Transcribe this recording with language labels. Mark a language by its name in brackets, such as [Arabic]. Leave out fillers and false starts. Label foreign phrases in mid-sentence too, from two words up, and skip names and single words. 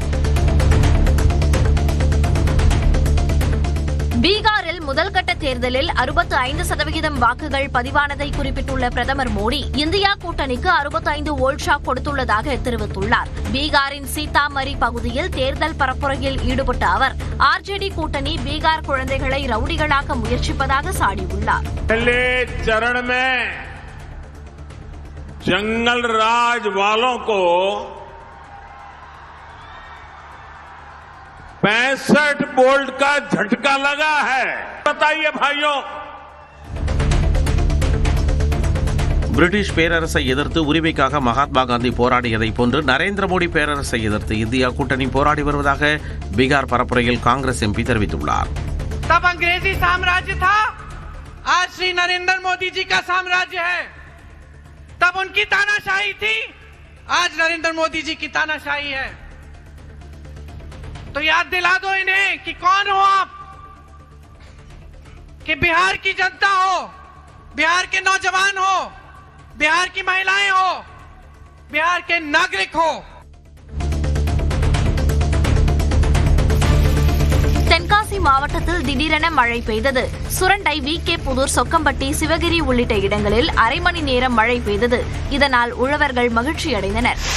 [Tamil] பீகாரில் முதல்கட்ட தேர்தலில் 65% வாக்குகள் பதிவானதை குறிப்பிட்டுள்ள பிரதமர் மோடி, இந்தியா கூட்டணிக்கு 65 [English] volt shock [Tamil] கொடுத்துள்ளதாக தெரிவித்துள்ளார். பீகாரின் சீதாமரி பகுதியில் தேர்தல் பரப்புரையில் ஈடுபட்ட அவர், ஆர்ஜேடி கூட்டணி பீகார் குழந்தைகளை ரவுடிகளாக்க முயற்சிப்பதாக சாடியுள்ளார். [Hindi] जंगल राज वालों को 65 वोल्ट का झटका लगा है. बताइए भाइयों. [Tamil] பிரிட்டிஷ் பேரரசை எதிர்த்து உரிமைக்காக மகாத்மா காந்தி போராடியதை போன்று நரேந்திர மோடி பேரரசை எதிர்த்து இந்தியா கூட்டணி போராடி வருவதாக பீகார் பரப்புரையில் காங்கிரஸ் எம்பி தெரிவித்துள்ளார். [Hindi] तब अंग्रेजी साम्राज्य था, आज श्री नरेंद्र मोदी जी का साम्राज्य है. तब उनकी तानाशाही थी, आज नरेंद्र मोदी जी की तानाशाही है. तो याद दिला दो इन्हें कि कौन हो आप, कि बिहार की जनता हो, बिहार के नौजवान हो, बिहार की महिलाएं हो, बिहार के नागरिक हो. [Tamil] தென்காசி மாவட்டத்தில் திடீரென மழை பெய்தது. சுரண்டை, வி.கே. புதூர், சொக்கம்பட்டி, சிவகிரி உள்ளிட்ட இடங்களில் அரை மணி நேரம் மழை பெய்தது. இதனால் உழவர்கள் மகிழ்ச்சியடைந்தனர்.